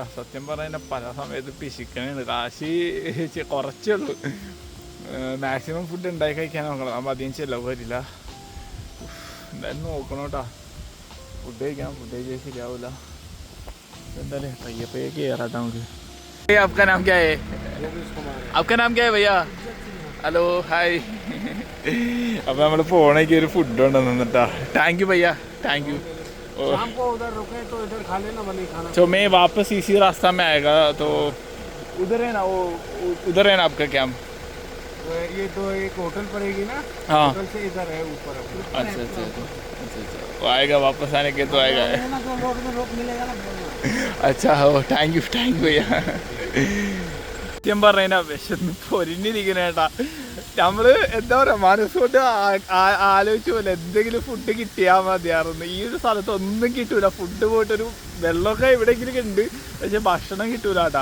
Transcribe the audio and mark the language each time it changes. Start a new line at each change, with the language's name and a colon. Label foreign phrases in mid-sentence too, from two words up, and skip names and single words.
Malayalam: സത്യം പറഞ്ഞാൽ പല സമയത്ത് പിശിക്കണുണ്ട്. കാശ് കുറച്ചേ ഉള്ളൂ. മാക്സിമം ഫുഡ് ഉണ്ടാക്കി കഴിക്കാൻ നോക്കണം. അപ്പം അധികം ചിലവ് വരില്ല. എന്തായാലും നോക്കണം കേട്ടോ. ഫുഡ് കഴിക്കാൻ ശരിയാവില്ല. എന്തായാലും പയ്യെ കയറാട്ടോ നമുക്ക്.
Hindi: आपका नाम क्या है? आपका नाम क्या है भैया?
English: hello hi.
Malayalam: അപ്പോൾ നമ്മൾ പോണേക്ക് ഒരു ഫുഡ് ഉണ്ടെന്നിട്ടാ.
English: thank you भैया, thank you.
Hindi: तो मैं वापस इसी रास्ता में आएगा तो उधर है ना, वो उधर है ना आपका कैंप? ये तो एक होटल पड़ेगी ना, हाँ होटल से इधर है ऊपर. अच्छा वो आएगा, वापस आने के तो आएगा. अच्छा हो,
English: thank you भैया.
Malayalam: സത്യം പറഞ്ഞാൽ വിശന്ന് പൊരിഞ്ഞിരിക്കുന്ന കേട്ടാ. നമ്മള് എന്താ പറയാ, മനസ്സുകൊണ്ട് ആലോചിച്ചു പോലെ എന്തെങ്കിലും ഫുഡ് കിട്ടിയാൽ മതിയായിരുന്നു. ഈ ഒരു സ്ഥലത്ത് ഒന്നും കിട്ടൂല. ഫുഡ് പോയിട്ടൊരു വെള്ളമൊക്കെ എവിടെയെങ്കിലും ഉണ്ട്, പക്ഷെ ഭക്ഷണം കിട്ടൂല കേട്ടാ.